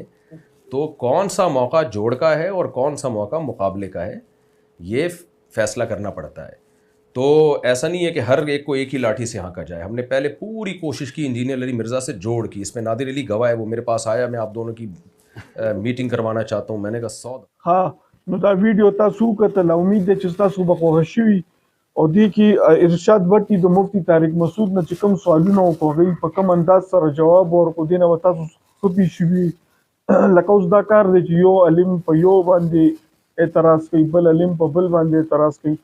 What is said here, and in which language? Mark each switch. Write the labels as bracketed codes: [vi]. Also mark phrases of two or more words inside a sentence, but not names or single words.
[ur] تو کون سا موقع جوڑ کا ہے اور کون سا موقع مقابلے کا ہے، یہ فیصلہ کرنا پڑتا ہے. تو ایسا نہیں ہے کہ ہر ایک کو ایک ہی لاٹھی سے ہانکا جائے. ہم نے پہلے پوری کوشش کی انجینئر علی مرزا سے جوڑ کی. اس میں نادر علی گواہ ہے، وہ میرے پاس آیا، میں آپ دونوں کی میٹنگ کروانا چاہتا ہوں. میں نے کہا 100. [ps] ها نو دا ویډیو تاسو کتل، امید ده چې تاسو به خوښ شوي. او دې کې ارشاد بټي د مفتي طارق مسعود نه چې کوم سوالونه وکړي په کوم انداز سره جواب ورکړو، دې نه به تاسو ښه پوه شوي. لکه اوس دا کار دی چې یو علم په یو باندې اعتراض کوي، بل علم په بل باندې اعتراض کوي.